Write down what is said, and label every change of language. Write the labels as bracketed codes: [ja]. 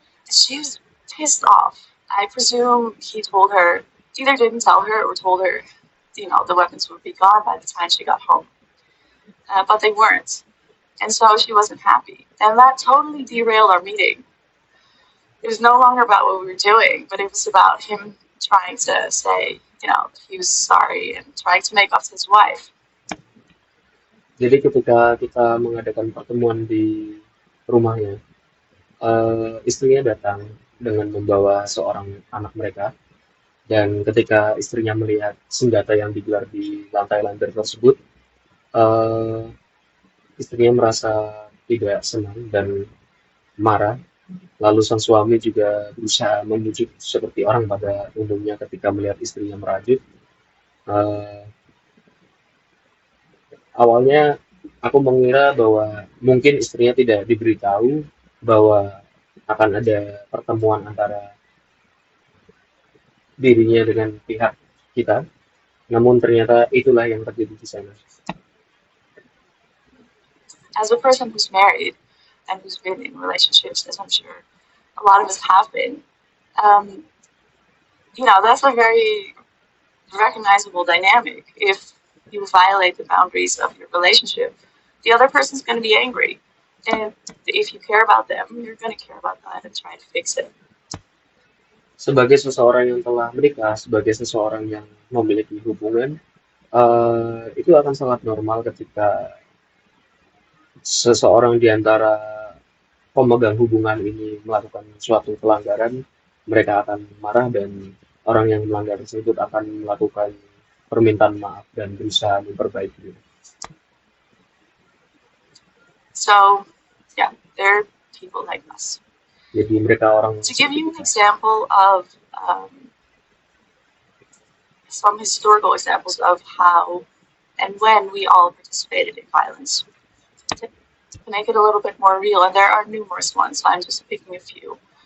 [en] She was pissed off. I presume he told her, either didn't tell her or told her, the weapons would be gone by the time she got home. But they weren't. And so she wasn't happy. And that totally derailed our meeting. It was no longer about what we were doing, but it was about him trying to say, he was sorry and trying to make up to his wife. [id] Jadi ketika kita mengadakan pertemuan di rumahnya, istrinya datang dengan membawa seorang anak mereka, dan ketika istrinya melihat senjata yang digelar di lantai-lantai tersebut, istrinya merasa tidak senang dan marah. Lalu sang suami juga berusaha membujuk seperti orang pada umumnya ketika melihat istrinya merajut. Awalnya aku mengira bahwa mungkin istrinya tidak diberitahu bahwa akan ada pertemuan antara dirinya dengan pihak kita. Namun ternyata itulah yang terjadi di sana. [en] As a person who's married and who's been in relationships, as I'm sure a lot of us have been, that's a very recognizable dynamic. If you violate the boundaries of your relationship, the other person's going to be angry. And if you care about them, you're going to care about that and try to fix it. [id] Sebagai seseorang yang telah menikah, sebagai seseorang yang memiliki hubungan, itu akan sangat normal ketika seseorang di antara pemegang hubungan ini melakukan suatu pelanggaran, mereka akan marah dan orang yang melanggar tersebut akan melakukan permintaan maaf dan berusaha memperbaiki. [en] So, yeah, they're people like us. [id] Jadi mereka orang [en] To give you an [id] seperti kita. [en] example of some historical examples of how and when we all participated in violence, to make it a little bit more real, and there are numerous ones, so I'm just picking a few.